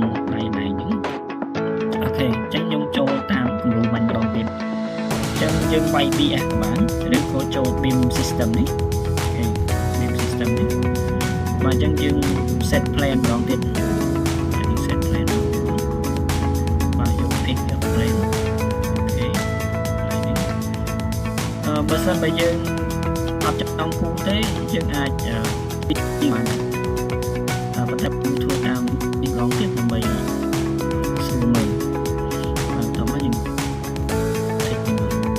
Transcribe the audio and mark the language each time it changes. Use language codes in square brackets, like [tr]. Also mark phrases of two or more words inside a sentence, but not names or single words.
[km] ដៃហ្នឹងអូខេអញ្ចឹងខ្ញុំចូលតាមគំរូបាញ់ម្ដងទៀតអញ្ចឹងយើងវាយ BS ក៏បាន ឬក៏ចូល [en] beam system [km] នេះអូខេ [en] beam system [km] នេះបើអញ្ចឹងយើង [en] set plan [km] ម្ដងទៀត [en] set plan [km] បាទយក [en] pick up plan [km] អូខេហើយនេះបើសិនបើយើងអត់ចង់គូទេយើងអាចបានបន្ទាប់ពីធ្វើតាមនេះឡងទៀតដើម្បីស្រួលមើលតោះមកយើងតិចមើល